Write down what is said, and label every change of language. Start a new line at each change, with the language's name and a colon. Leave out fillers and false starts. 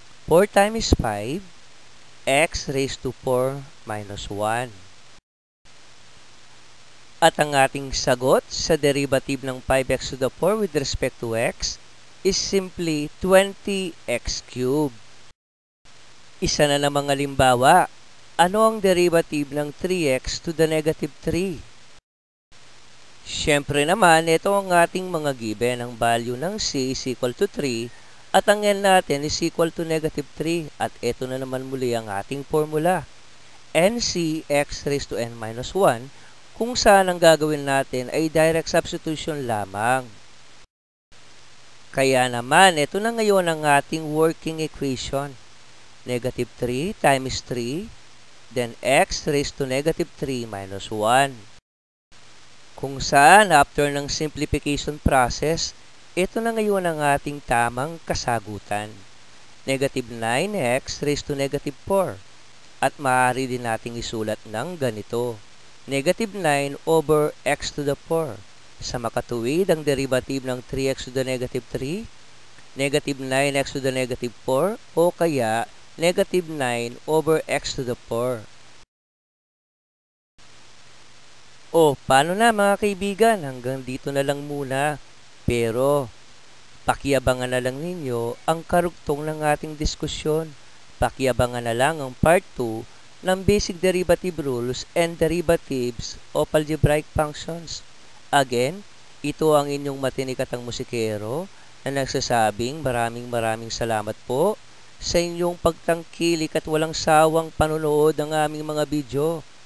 English: 4 times 5, x raised to 4 minus 1.
Filipino: At ang ating sagot sa derivative ng 5x to the 4
English: with respect to x is simply 20x cubed.
Filipino: Isa na namang halimbawa, ano ang derivative ng 3x to the negative 3? Siyempre naman, ito ang ating mga given. Ang value ng c is equal to 3 at ang n natin is equal to negative 3. At ito na naman muli ang ating formula, nc x raised to n minus 1, kung saan ang gagawin natin ay direct substitution lamang. Kaya naman, ito na ngayon ang ating working equation.
English: Negative 3 times 3, then x raised to negative 3 minus 1.
Filipino: Kung saan, after ng simplification process, ito na ngayon ang ating tamang kasagutan.
English: Negative 9x raised to negative 4.
Filipino: At maaari din nating isulat ng ganito, negative 9 over x to the 4. Sa makatuwid, ang derivative ng 3x to the negative 3, negative 9x to the negative 4, o kaya negative 9 over x to the 4. O, paano na mga kaibigan? Hanggang dito na lang muna. Pero, pakiabangan na lang ninyo ang karugtong ng ating diskusyon. Pakiabangan na lang ang part 2 ng
English: basic derivative rules and derivatives of algebraic functions.
Filipino: Again, ito ang inyong matinikatang musikero na nagsasabing maraming salamat po sa inyong pagtangkilik at walang sawang panonood ng aming mga video.